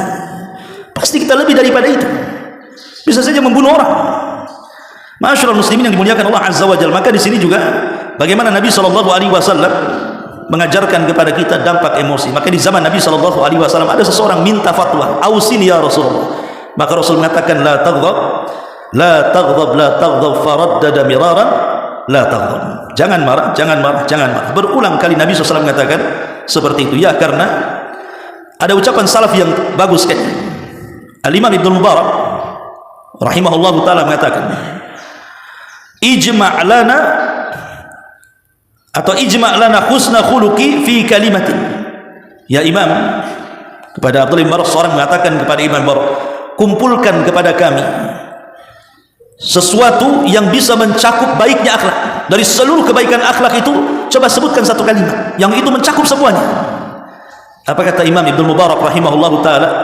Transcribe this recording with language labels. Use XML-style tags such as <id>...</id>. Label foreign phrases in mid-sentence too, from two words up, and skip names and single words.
<id>Pasti kita lebih daripada itu, bisa saja membunuh orang. Masyaallah muslimin yang dimuliakan Allah</id> <ar>Azza wa Jalla.</ar> <id>Maka di sini juga bagaimana Nabi SAW mengajarkan kepada kita dampak emosi. Maka di zaman Nabi SAW ada seseorang minta fatwa,</id> <ar>أوصني يا رسول الله.</ar> <id>Maka Rasul mengatakan,</id> <ar>لا تغضب، لا تغضب، لا تغضب، فردد مرارا، لا تغضب.</ar> <id>Jangan marah, jangan marah, jangan marah. Berulang kali Nabi SAW mengatakan seperti itu. Ya, karena ada ucapan salaf yang bagus kan.</id> <ar>Al-Imam Ibnu Mubarak رحمه الله تعالى mengatakan, اجمع لنا atau اجمع لنا حسن الخلق في كلمة. يا إمام,</ar> <id>kepada Abdullah bin Mubarak, seorang mengatakan kepada Imam Mubarak, kumpulkan kepada kami sesuatu yang bisa mencakup baiknya akhlak. Dari seluruh kebaikan akhlak itu, coba sebutkan satu kalimat yang itu mencakup semuanya. Apa kata Imam Ibnu Mubarak</id> <ar>رحمه الله تعالى?</ar>